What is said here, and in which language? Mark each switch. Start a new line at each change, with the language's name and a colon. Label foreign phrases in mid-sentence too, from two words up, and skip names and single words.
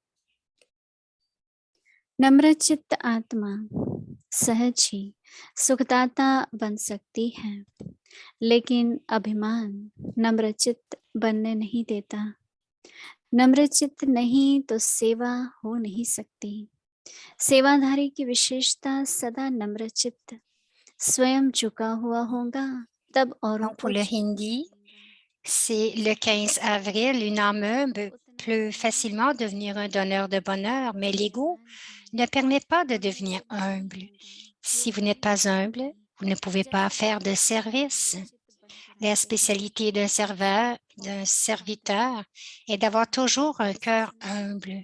Hindi: नम्रचित्त आत्मा सहज ही सुखदाता बन सकती है, लेकिन अभिमान नम्रचित्त बनने नहीं देता। नम्रचित्त नहीं तो सेवा हो नहीं सकती। सेवाधारी की विशेषता सदा नम्रचित्त, स्वयं झुका हुआ होगा तब औरों
French: Donc, pour
Hindi: को
French: le hindi, c'est le 15 avril, une âme humble peut facilement devenir un donneur de bonheur, mais l'ego ne permet pas de devenir humble. Si vous n'êtes pas humble, vous ne pouvez pas faire de service. La spécialité d'un serveur, d'un serviteur, est d'avoir toujours un cœur humble.